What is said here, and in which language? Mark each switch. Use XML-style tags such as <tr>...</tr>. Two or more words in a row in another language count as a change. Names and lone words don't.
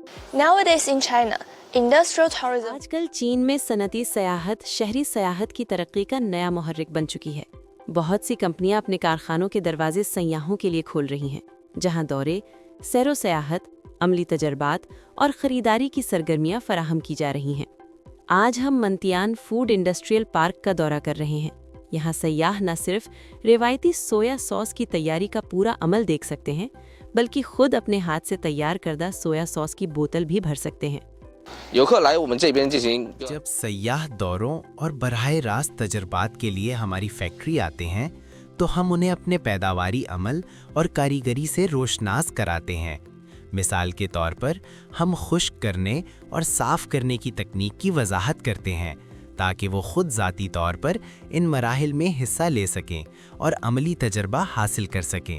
<en>Nowadays in China, industrial tourism</en> <ur>آج کل چین میں صنعتی سیاحت شہری سیاحت کی ترقی کا نیا محرک بن چکی ہے. بہت سی کمپنیاں اپنے کارخانوں کے دروازے سیاحوں کے لیے کھول رہی ہیں، جہاں دورے، سیر و سیاحت، عملی تجربات اور خریداری کی سرگرمیاں فراہم کی جا رہی ہیں. آج ہم منتیان فوڈ انڈسٹریل پارک کا دورہ کر رہے ہیں. یہاں سیاح نہ صرف روایتی سویا ساس کی تیاری کا پورا عمل دیکھ سکتے ہیں، بلکہ خود اپنے ہاتھ سے تیار کردہ سویا ساس کی بوتل بھی بھر سکتے ہیں.</ur> <zh>游客来我们这边进行</zh> <ur>جب سیاح دوروں اور براہ راست تجربات کے لیے ہماری فیکٹری آتے ہیں تو ہم انہیں اپنے پیداواری عمل اور کاریگری سے روشناس کراتے ہیں. مثال کے طور پر ہم خشک کرنے اور صاف کرنے کی تکنیک کی وضاحت کرتے ہیں تاکہ وہ خود ذاتی طور پر ان مراحل میں حصہ لے سکیں اور عملی تجربہ حاصل کر سکیں.</ur>